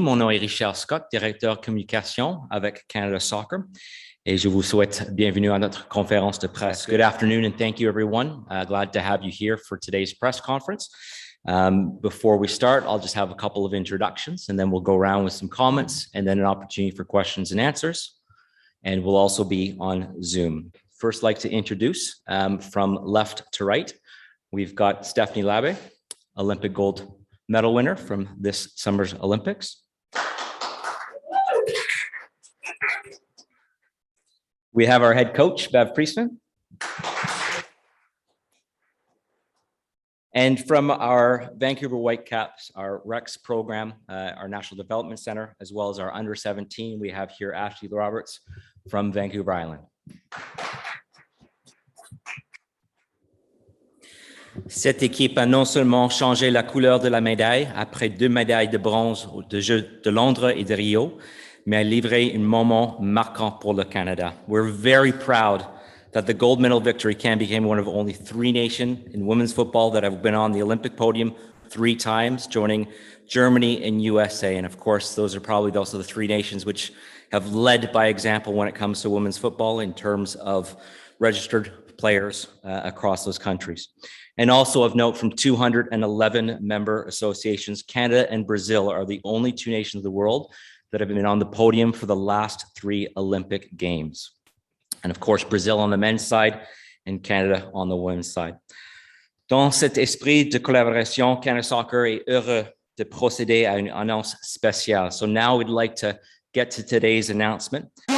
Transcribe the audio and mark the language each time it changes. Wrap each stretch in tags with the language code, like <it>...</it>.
<fr>Mon nom est Richard Scott, directeur communication avec Canada Soccer. Et je vous souhaite bienvenue à notre conférence de presse.</fr> <en>Good afternoon, and thank you, everyone. Glad to have you here for today's press conference. Before we start, I'll just have a couple of introductions, and then we'll go around with some comments, and then an opportunity for questions and answers. And we'll also be on Zoom. First, like to introduce from left to right, we've got Stephanie Labbé, Olympic gold medal winner from this summer's Olympics. We have our head coach, Bev Priestman. And from our Vancouver Whitecaps, our Rex program, our National Development Center, as well as our under 17, we have here Ashley Roberts from Vancouver Island.</en> <fr>Cette équipe a non seulement changé la couleur de la médaille après 2 médailles de bronze aux Jeux de Londres et de Rio, mais a livré un moment marquant pour le Canada.</fr> <en>We're very proud that the gold medal victory can became one of only 3 nations in women's football that have been on the Olympic podium 3 times, joining Germany and USA. And of course, those are probably also the 3 nations which have led by example when it comes to women's football in terms of registered players across those countries. And also of note, from 211 member associations, Canada and Brazil are the only 2 nations of the world that have been on the podium for the last 3 Olympic Games. And of course, Brazil on the men's side and Canada on the women's side.</en> <fr>Dans cet esprit de collaboration, Canada Soccer est heureux de procéder à une annonce spéciale.</fr> <en>So now we'd like to get to today's announcement.</en>